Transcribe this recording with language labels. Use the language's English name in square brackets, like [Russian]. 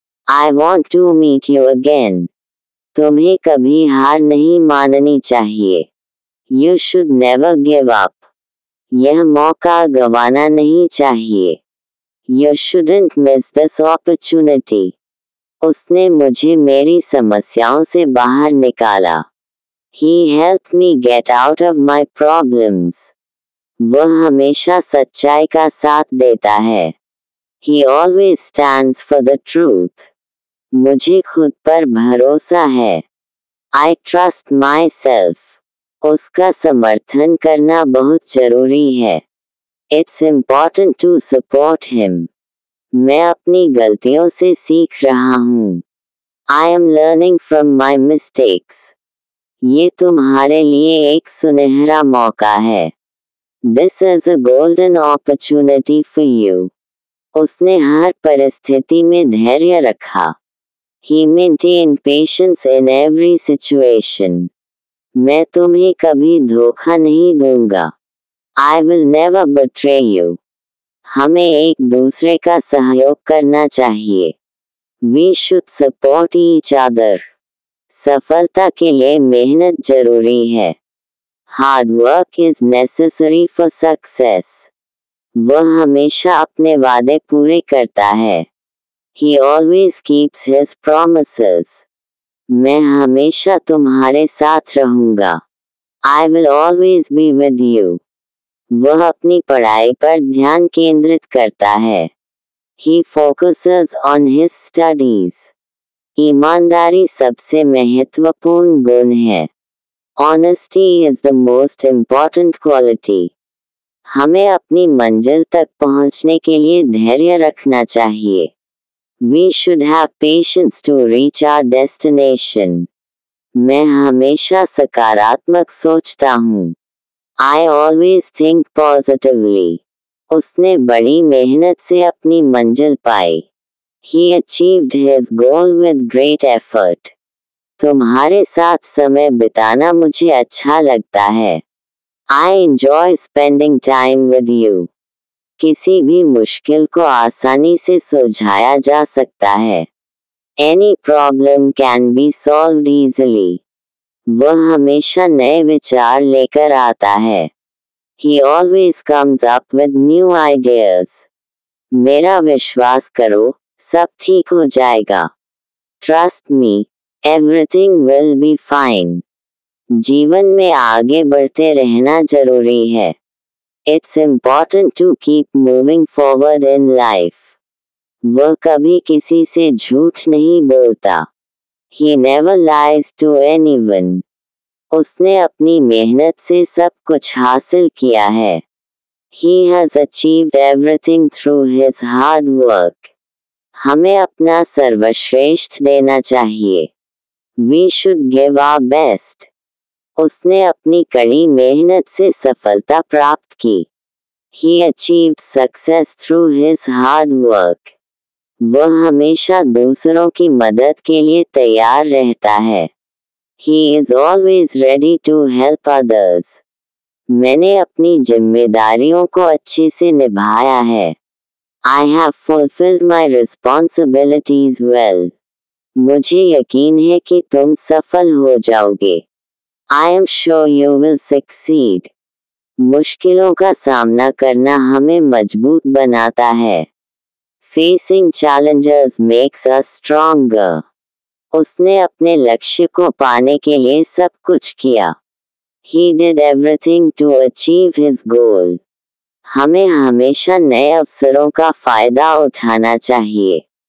[English] I want to meet you again. [Hindi] तुम्हें कभी हार नहीं माननी चाहिए. [English] You should never give up. [Hindi] यह मौका गंवाना नहीं चाहिए. [English] You shouldn't miss this opportunity. [Hindi] उसने मुझे मेरी समस्याओं से बाहर निकाला. [English] He helped me get out of my problems. [Hindi] वह हमेशा सच्चाई का साथ देता है. [English] He always stands for the truth. [Hindi] मुझे खुद पर भरोसा है. [English] I trust myself. [Hindi] उसका समर्थन करना बहुत जरूरी है. [English] It's important to support him. [Hindi] मैं अपनी गलतियों से सीख रहा हूँ. [English] I am learning from my mistakes. [Hindi] ये तुम्हारे लिए एक सुनहरा मौका है. [English] This is a golden opportunity for you. [Hindi] उसने हर परिस्थिति में धैर्य रखा. [English] He maintained patience in every situation. [Hindi] मैं तुम्हें कभी धोखा नहीं दूंगा. [English] I will never betray you. [Hindi] हमें एक दूसरे का सहयोग करना चाहिए. [English] We should support each other. [Hindi] सफलता के लिए मेहनत जरूरी है. [English] Hard work is necessary for success. [Hindi] वह हमेशा अपने वादे पूरे करता है. [English] He always keeps his promises. [Hindi] मैं हमेशा तुम्हारे साथ रहूंगा. [English] I will always be with you. [Hindi] वह अपनी पढ़ाई पर ध्यान केंद्रित करता है. [English] He focuses on his studies. [Hindi] ईमानदारी सबसे महत्वपूर्ण गुण है. [English] Honesty is the most important quality. [Hindi] हमें अपनी मंजिल तक पहुंचने के लिए धैर्य रखना चाहिए. [English] We should have patience to reach our destination. [Hindi] मैं हमेशा सकारात्मक सोचता हूँ. [English] I always think positively. [Hindi] उसने बड़ी मेहनत से अपनी मंजिल पाई. [English] He achieved his goal with great effort. [Hindi] तुम्हारे साथ समय बिताना मुझे अच्छा लगता है. [English] I enjoy spending time with you. [Hindi] किसी भी मुश्किल को आसानी से सुलझाया जा सकता है. [English] Any problem can be solved easily. [Hindi] वह हमेशा नए विचार लेकर आता है. [English] He always comes up with new ideas. [Hindi] मेरा विश्वास करो, सब ठीक हो जाएगा. [English] Trust me, everything will be fine. [Hindi] जीवन में आगे बढ़ते रहना जरूरी है. [English] It's important to keep moving forward in life. [Hindi] वह कभी किसी से झूठ नहीं बोलता. [English] He never lies to anyone. [Hindi] उसने अपनी मेहनत से सब कुछ हासिल किया है. [English] He has achieved everything through his hard work. [Hindi] हमें अपना सर्वश्रेष्ठ देना चाहिए. [English] We should give our best. [Hindi] उसने अपनी कड़ी मेहनत से सफलता प्राप्त की. [English] He achieved success through his hard work. [Hindi] वह हमेशा दूसरों की मदद के लिए तैयार रहता है। [English] He is always ready to help others. [Hindi] मैंने अपनी जिम्मेदारियों को अच्छे से निभाया है। [English] I have fulfilled my responsibilities well. [Hindi] मुझे यकीन है कि तुम सफल हो जाओगे। [English] I am sure you will succeed. [Hindi] मुश्किलों का सामना करना हमें मजबूत बनाता है। [English] Facing challenges makes us stronger. [Hindi] उसने अपने लक्ष्य को पाने के लिए सब कुछ किया। [English] He did everything to achieve his goal. [Hindi] हमें हमेशा नए अवसरों का फायदा उठाना चाहिए।